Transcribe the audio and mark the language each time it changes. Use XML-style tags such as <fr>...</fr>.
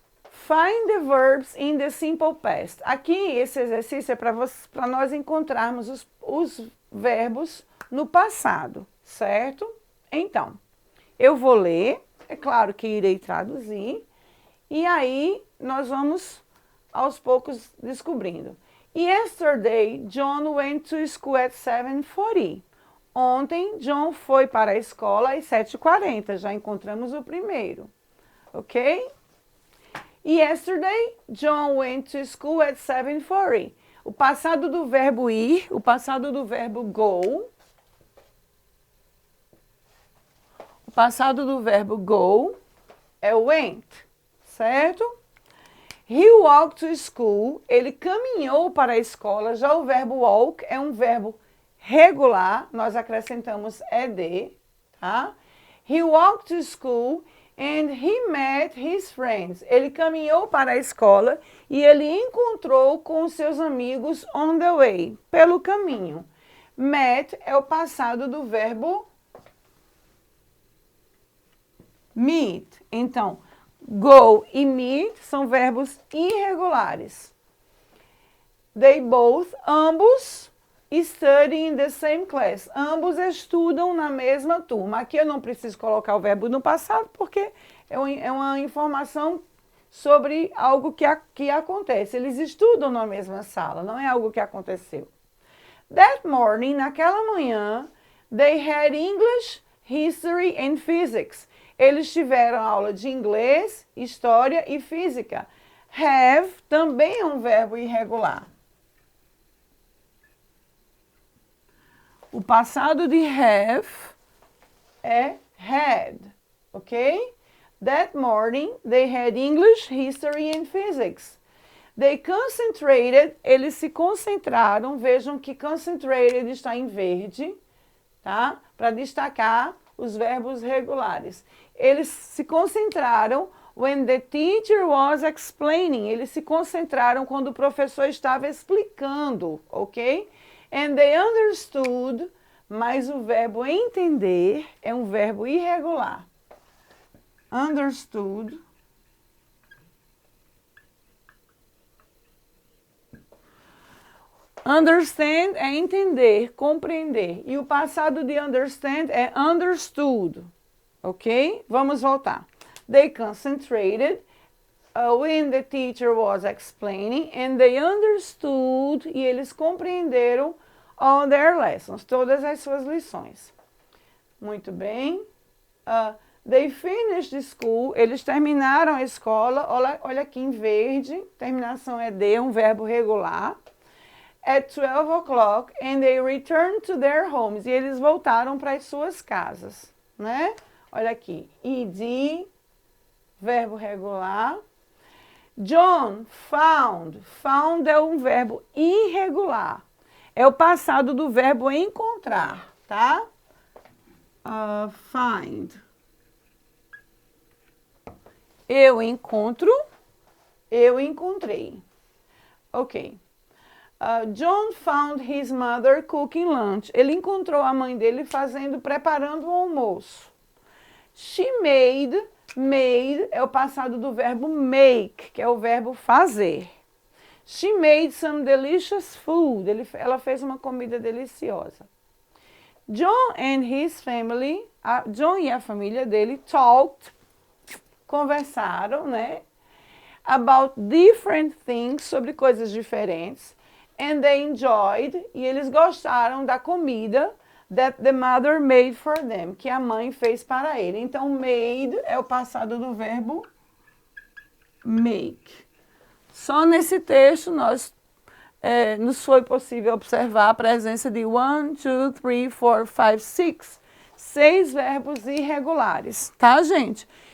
<en>Find the verbs in the simple past.</en> <pt>Aqui, esse exercício é para nós encontrarmos os verbos no passado, certo? Então, eu vou ler, é claro que irei traduzir, e aí nós vamos aos poucos descobrindo.</pt> <en>Yesterday, John went to school at 7:40.</en> <pt>Ontem, John foi para a escola às 7:40, já encontramos o primeiro, ok?</pt> <en>Yesterday, John went to school at 7:40.</en> <pt>O passado do verbo ir, o passado do verbo go. O passado do verbo go é went, certo?</pt> <en>He walked to school.</en> <pt>Ele caminhou para a escola. Já o verbo walk é um verbo regular. Nós acrescentamos ed, tá?</pt> <en>He walked to school and he met his friends.</en> <pt>Ele caminhou para a escola e ele encontrou com seus amigos</pt> <en>on the way,</en> <pt>pelo caminho. Met é o passado do verbo meet. Então, go e meet são verbos irregulares.</pt> <en>They both, ambos, study in the same class.</en> <pt>Ambos estudam na mesma turma. Aqui eu não preciso colocar o verbo no passado, porque é uma informação sobre algo que acontece. Eles estudam na mesma sala, não é algo que aconteceu.</pt> <en>That morning,</en> <pt>naquela manhã,</pt> <en>They had English, History and Physics.</en> <pt>Eles tiveram aula de inglês, história e física. Have também é um verbo irregular. O passado de have é had, ok?</pt> <en>That morning, they had English, History and Physics. They concentrated,</en> <pt>eles se concentraram, vejam que concentrated está em verde, tá? Para destacar os verbos regulares. Eles se concentraram</pt> <en>when the teacher was explaining.</en> <pt>Eles se concentraram quando o professor estava explicando, ok?</pt> <en>And they understood,</en> <pt>mas o verbo entender é um verbo irregular.</pt> <en>Understood.</en> <pt>Understand é entender, compreender. E o passado de understand é understood. Ok? Vamos voltar.</pt> <en>They concentrated when the teacher was explaining and they understood</en> <pt>e eles compreenderam</pt> <en>all their lessons,</en> <pt>todas as suas lições. Muito bem.</pt> <en>They finished school,</en> <pt>eles terminaram a escola, olha aqui em verde, terminação é de, um verbo regular.</pt> <en>At 12 o'clock and they returned to their homes.</en> <pt>E eles voltaram para as suas casas, né? Olha aqui, ed, verbo regular.</pt> <en>John found.</en> <pt>Found é um verbo irregular. É o passado do verbo encontrar, tá? Find. Eu encontro, eu encontrei. Ok.</pt> <en>John found his mother cooking lunch.</en> <pt>Ele encontrou a mãe dele preparando o almoço.</pt> <en>She made,</en> <pt>made é o passado do verbo make, que é o verbo fazer.</pt> <en>She made some delicious food.</en> <pt>Ela fez uma comida deliciosa.</pt> <en>John and his family,</en> <pt>John e a família dele talked, conversaram, né?</pt> <en>About different things,</en> <pt>sobre coisas diferentes.</pt> <en>And they enjoyed,</en> <pt>e eles gostaram da comida</pt> <en>that the mother made for them,</en> <pt>que a mãe fez para ele. Então, made é o passado do verbo make. Só nesse texto nos foi possível observar a presença de 1, 2, 3, 4, 5, 6, 6 verbos irregulares, tá, gente?</pt>